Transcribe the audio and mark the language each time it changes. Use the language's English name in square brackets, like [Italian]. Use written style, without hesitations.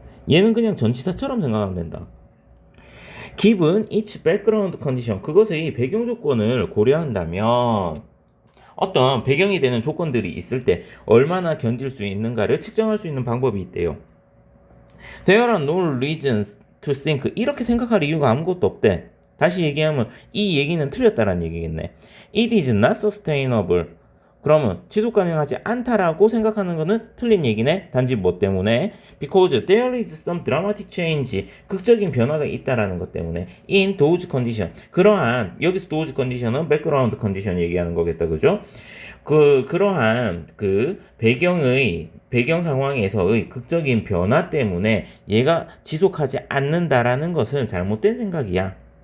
[Korean] 얘는 그냥 전치사처럼 생각하면 된다. [English] given each background condition [Korean] 그것의 배경 조건을 고려한다면 어떤 배경이 되는 조건들이 있을 때 얼마나 견딜 수 있는가를 측정할 수 있는 방법이 있대요. [English] There are no reasons to think [Korean] 이렇게 생각할 이유가 아무것도 없대. 다시 얘기하면 이 얘기는 틀렸다라는 얘기겠네. [English] It is not sustainable. [Korean] 그러면 지속 가능하지 않다라고 생각하는 거는 틀린 얘기네. 단지 뭐 때문에? [English] Because there is some dramatic change. [Korean] 극적인 변화가 있다라는 것 때문에. [English] In those condition. [Korean] 그러한 여기서 [English] those condition [Korean] 은 background condition 얘기하는 거겠다. 그죠? 그러한 배경 상황에서의 극적인 변화 때문에 얘가 지속하지 않는다라는 것은 잘못된 생각이야.